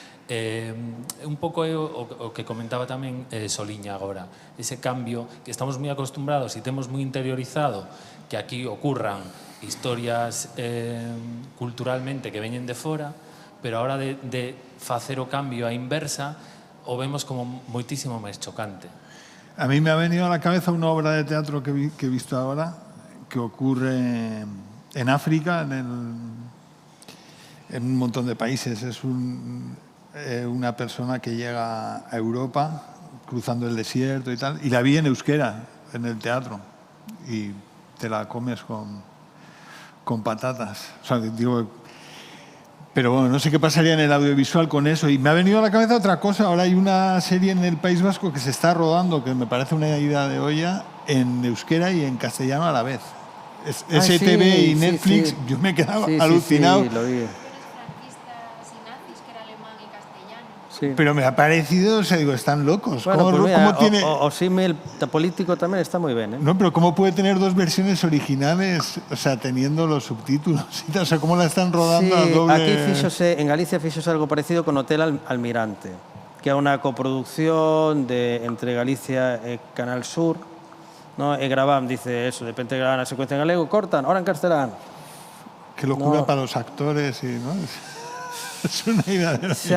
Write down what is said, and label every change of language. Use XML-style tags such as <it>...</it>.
<gl>Un pouco é o que comentaba tamén Soliña agora, ese cambio que estamos moi acostumbrados e temos moi interiorizado que aquí ocurran historias culturalmente que veñen de fora, pero a hora de facer o cambio á inversa o vemos como moitísimo máis chocante.</gl> <es>A mí me ha venido a la cabeza una obra de teatro que he visto ahora, que ocurre en África, en un montón de países. Es una persona que llega a Europa cruzando el desierto y tal, y la vi en euskera, en el teatro, y te la comes con patatas. O sea, digo, pero bueno, no sé qué pasaría en el audiovisual con eso. Y me ha venido a la cabeza otra cosa. Ahora hay una serie en el País Vasco que se está rodando, que me parece una idea de olla, en euskera y en castellano a la vez. STV y Netflix, yo me he quedado alucinado. Sí, lo vi. Franquistas y nazis, que era alemán y castellano. Sí. Pero me ha parecido, o sea, digo, están locos. Bueno, ¿Cómo, pues mira, cómo tiene...?</es> <gl>o símil político tamén está moi ben,</gl> <es>No, pero ¿cómo puede tener dos versiones originales, o sea, teniendo los subtítulos? O sea, ¿cómo la están rodando a Sí, doble...?</es> <gl>aquí en Galicia fíxose algo parecido con Hotel Almirante, que é unha coproducción entre Galicia e Canal Sur, ¿no? E graban, dice eso, de repente graban a secuencia en galego, cortan, ahora en castelán.</gl> <es>Qué locura No. para los actores, y, ¿no? Es una idea de...</es>